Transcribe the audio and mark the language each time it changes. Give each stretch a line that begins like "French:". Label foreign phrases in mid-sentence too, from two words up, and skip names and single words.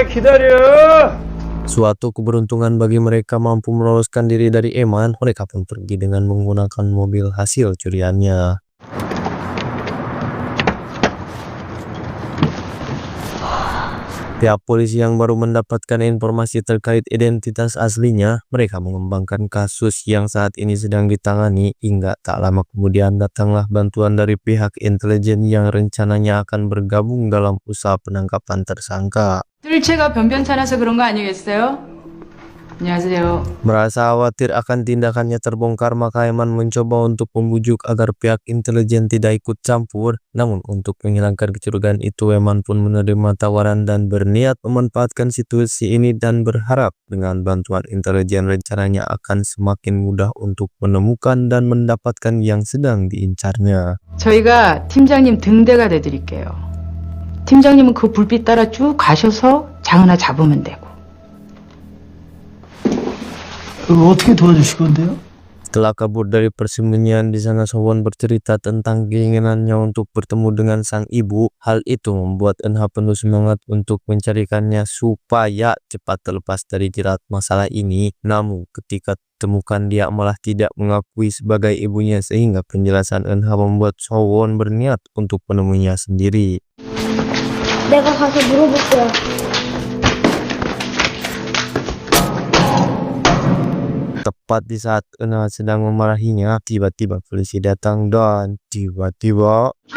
Korean: 기다려.
Indonesian: Suatu keberuntungan bagi mereka mampu meloloskan diri dari Eman. Mereka pun pergi dengan menggunakan mobil hasil curiannya. Pihak polisi yang baru mendapatkan informasi terkait identitas aslinya, mereka mengembangkan kasus yang saat ini sedang ditangani, hingga tak lama kemudian datanglah bantuan dari pihak intelijen yang rencananya akan bergabung dalam usaha penangkapan tersangka.
Korean: 뜰채가 변변찮아서 그런 거 아니겠어요? 안녕하세요.
Indonesian: Merasa khawatir akan tindakannya terbongkar, maka Eman mencoba untuk membujuk agar pihak intelijen tidak ikut campur. Namun untuk menghilangkan kecurigaan itu, Eman pun menerima tawaran dan berniat memanfaatkan situasi ini dan berharap dengan bantuan intelijen rencananya akan semakin mudah untuk menemukan dan mendapatkan yang sedang diincarnya.
Korean: 저희가 팀장님 등대가 돼드릴게요. 팀장님은 그 불빛 따라 쭉 가셔서 장은아 잡으면 되고. 어떻게 도와주실 건데요?
Indonesian: Setelah kabur dari persembunyian di sana, Sowon bercerita tentang keinginannya untuk bertemu dengan sang ibu. Hal itu membuat Eunha penuh semangat untuk mencarikannya supaya cepat terlepas dari jerat masalah ini. Namun ketika ditemukan, dia malah tidak mengakui sebagai ibunya, sehingga penjelasan Eunha membuat Sowon berniat untuk menemuinya sendiri.
Korean: 내가 가서 물어볼게요.
Indonesian: Tepat di saat Eunha sedang memarahinya, tiba-tiba polisi datang dan tiba-tiba